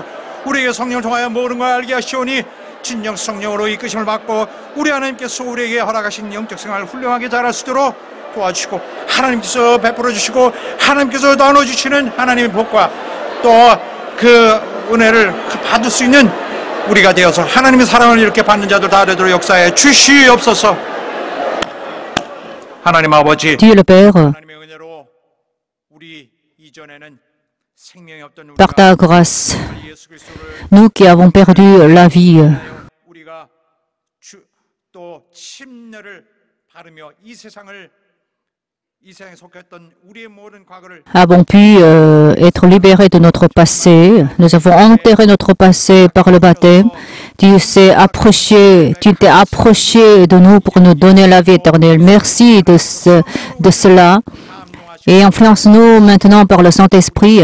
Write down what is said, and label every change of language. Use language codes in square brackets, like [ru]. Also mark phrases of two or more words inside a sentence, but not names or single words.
[ko] 우리에게 성령을 통하여 모든 걸 알게 하시오니 진정 성령으로 이끄심을 받고 우리 하나님께서 우리에게 허락하신 영적 생활을 훌륭하게 잘할 수 있도록 도와주시고 하나님께서 베풀어 주시고 하나님께서 나눠주시는 하나님의 복과 또 그 은혜를 받을 수 있는 우리가 되어서 하나님의 사랑을 이렇게 받는 자들 다 되도록 역사해 주시옵소서. 하나님 아버지, [fr] Dieu le Père, [ko] 하나님의 은혜로 우리 이전에는 생명이 없던 [fr] par ta grâce, [ko] 예수 그리스도를 [fr] nous qui avons perdu la vie, [ko] 우리가 또 침례를 바르며 이 세상에 속했던 우리의 모든 과거를 [fr] avons pu être libérés de notre passé. Nous avons enterré notre passé par le baptême. Dieu s'est approché, tu t'es approché de nous pour nous donner la vie éternelle. Merci de cela. Et influence-nous maintenant par le Saint-Esprit.